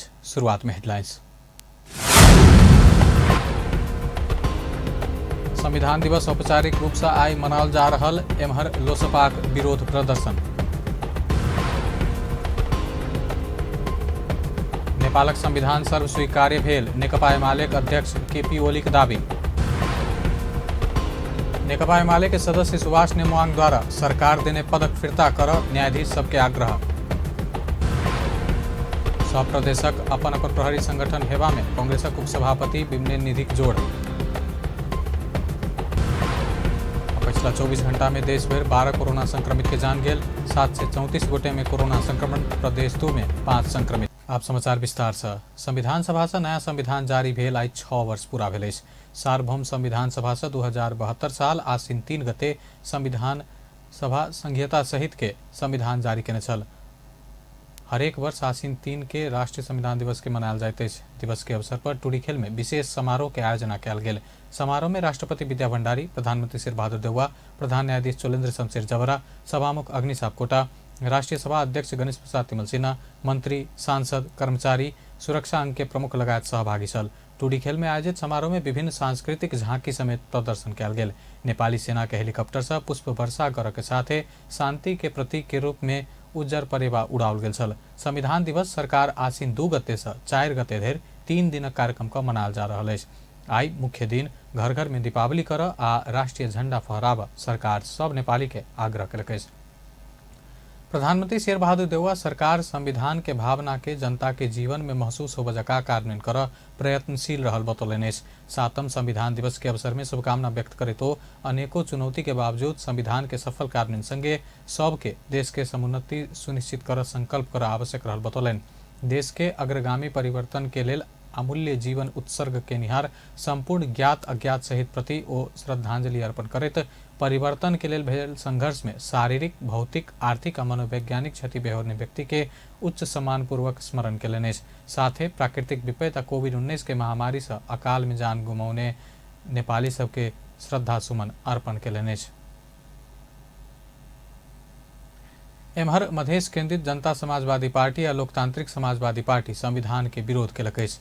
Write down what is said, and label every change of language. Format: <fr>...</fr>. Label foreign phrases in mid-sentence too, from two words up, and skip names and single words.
<mai>शुरुआत में हेडलाइंस। संविधान दिवस औपचारिक रूप से आई मनाल जा रहल, एम्हर लोसपाक विरोध प्रदर्शन। नेपालक संविधान सर्वस्वीकार्य भेल, नेकपा एमालेक अध्यक्ष केपी ओलीक दावी। नेकपा एमाले के सदस्य सुभाष नेमुआंग द्वारा सरकार देने पदक फिर्ता कर न्यायाधीश सबके आग्रह। सब प्रदेशक अपन अपन प्रहरी संगठन हेबा में कांग्रेसक उपसभापति बिमलेन निधिक जोड़। पिछला 24 घंटा में देश भर 12 कोरोना संक्रमित के जान गेल, 734 गोटे में कोरोना संक्रमण, प्रदेश 2 में 5 संक्रमित। आप समाचार विस्तार से। संविधान सभा से नया संविधान जारी भेल आई 6 वर्ष पूरा भेल। सार्वभौम संविधान सभा से 2072 साल आश्विन 3 गते संविधान सभा संघीयता सहित के संविधान जारी केने छल। हरेक वर्ष आश्विन 3 के राष्ट्रीय संविधान दिवस के मनायल जाइत अछि। दिवस के अवसर पर टुडीखेल में विशेष समारोह के आयोजना कयल गेल। समारोह में राष्ट्रपति विद्या भण्डारी, प्रधानमंत्री शेरबहादुर देउवा, प्रधान न्यायाधीश चोलेन्द्र शमशेर जवरा, सभामुख अग्नि सापकोटा, राष्ट्रीय सभा अध्यक्ष गणेश प्रसाद तिमल सिन्हा, मंत्री, सांसद, कर्मचारी, सुरक्षा अंग के प्रमुख लगायत सहभागी छल। टुडीखेल में आयोजित समारोह में विभिन्न सांस्कृतिक झांकी समेत प्रदर्शन कयल गेल। नेपाली सेना के हेलीकॉप्टर से पुष्प वर्षा कर के साथे शांति के प्रतीक के रूप में उज्जर परेवा उड़ाओल गेल छल। संविधान दिवस सरकार आश्विन 2 गते से 4 गते धरि 3 दिनक कार्यक्रम का मनायल जा रहल अछि। आई मुख्य दिन घर घर में दीपावली कर आ राष्ट्रीय झंडा फहराब सरकार सब नेपाली के आग्रह कयलक अछि। प्रधानमंत्री शेरबहादुर देउवा सरकार संविधान के भावना के जनता के जीवन में महसूस हो जका कार्यान्वयन कर प्रयत्नशील रहल बतौलनि। 7वां संविधान दिवस के अवसर में शुभकामना व्यक्त करे तो अनेकों चुनौती के बावजूद संविधान के सफल कार्यान्वयन संगे सबके देश के समुन्नति सुनिश्चित कर संकल्प कर आवश्यक रहल बतौलनि। देश के अग्रगामी परिवर्तन के लेल अमूल्य जीवन उत्सर्ग के निहार संपूर्ण ज्ञात अज्ञात सहित प्रति ओ श्रद्धांजलि अर्पण करैत परिवर्तन के लेल भेल संघर्ष में शारीरिक, भौतिक, आर्थिक और मनोवैज्ञानिक क्षति बेहोरने व्यक्ति के उच्च सम्मानपूर्वक स्मरण केलनि। साथे प्राकृतिक विपत्ति कोविड-19 के महामारी से अकाल में जान गुमौने नेपाली सबके श्रद्धा सुमन अर्पण केलनि। एम्हर मधेश केंद्रित जनता समाजवादी पार्टी और लोकतांत्रिक समाजवादी पार्टी संविधान के विरोध केलक अछि।</mai>